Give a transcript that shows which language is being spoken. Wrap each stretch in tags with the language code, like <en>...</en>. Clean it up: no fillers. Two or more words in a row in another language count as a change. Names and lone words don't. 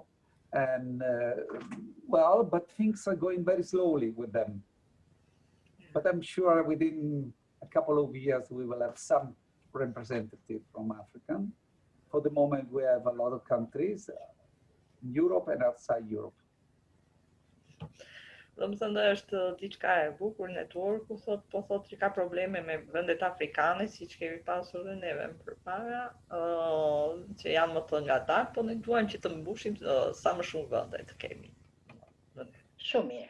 <en>And well, but things are going very slowly with them. But I'm sure within a couple of years we will have some representative from Africa. For the moment, we have a lot of countries in Europe and outside Europe.</en> <sq>Domethënë është diçka e bukur networku, po thotë që ka probleme me vendet afrikane, siç kemi pasur edhe neve më përpara, që janë më të ngadalë, po ne duam që të mbushim sa më shumë vende të kemi. Shumë mirë.</sq>